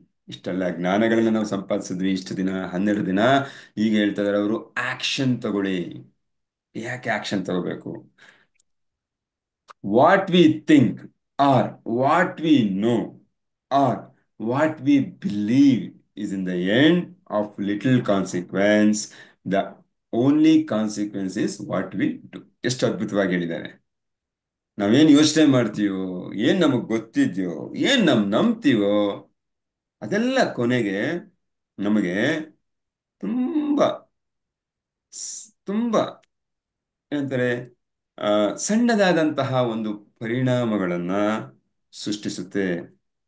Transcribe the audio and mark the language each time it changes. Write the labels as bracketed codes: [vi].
[kn] ಇಷ್ಟೆಲ್ಲ ಜ್ಞಾನಗಳನ್ನ ನಾವು ಸಂಪಾದಿಸಿದ್ವಿ ಇಷ್ಟು ದಿನ, 12 ದಿನ. ಈಗ ಹೇಳ್ತಾ ಇದಾರೆ ಅವರು, ಆಕ್ಷನ್ ತಗೊಳ್ಳಿ. ಯಾಕೆ ಆಕ್ಷನ್ ತಗೋಬೇಕು? [en] What we think are what we know are what we believe is in the end of little consequence. The only consequence is what we do. [kn] ಎಷ್ಟು ಅದ್ಭುತವಾಗಿ ಹೇಳಿದ್ದಾರೆ. ನಾವೇನ್ ಯೋಚನೆ ಮಾಡ್ತೀವೋ, ಏನ್ ನಮಗ್ ಗೊತ್ತಿದ್ಯೋ, ಏನ್ ನಂಬ್ತೀವೋ, ಅದೆಲ್ಲ ಕೊನೆಗೆ ನಮಗೆ ತುಂಬಾ ತುಂಬಾ ಏನಂತಾರೆ, ಸಣ್ಣದಾದಂತಹ ಒಂದು ಪರಿಣಾಮಗಳನ್ನ ಸೃಷ್ಟಿಸುತ್ತೆ.